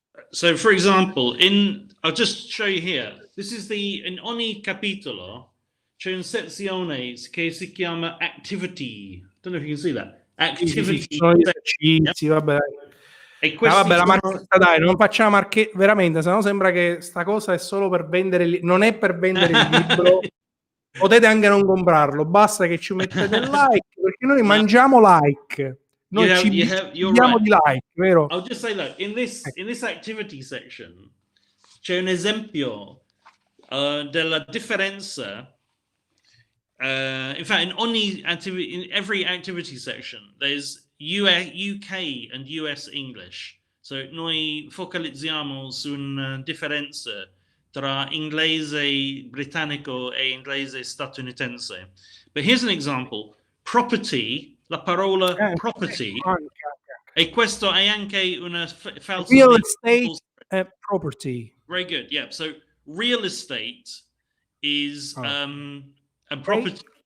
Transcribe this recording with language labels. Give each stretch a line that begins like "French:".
English: So for example, I'll just show you here. This is
Italian: in ogni capitolo c'è una sezione che si chiama activity.
English: I don't know if you can see that. Activity.
Italian: Sì, vabbè. E vabbè, la marchetta, dai, non facciamo marchetta, veramente, sennò sembra che sta cosa è solo per vendere, non è per vendere il libro. Potete anche non comprarlo, basta che ci mettete il like, perché noi mangiamo like. Noi ci viviamo di like, vero?
English: I'll just say, look, in this activity section
Italian: c'è un esempio della differenza.
English: In fact, in every activity section, there's UK and US English.
Italian: So noi focalizziamo su una differenza tra inglese britannico e inglese statunitense.
English: But here's an example.
Italian: Property, la parola property, e questo è anche una falsa...
English: Real estate property. Very good, yeah. So real estate is and property...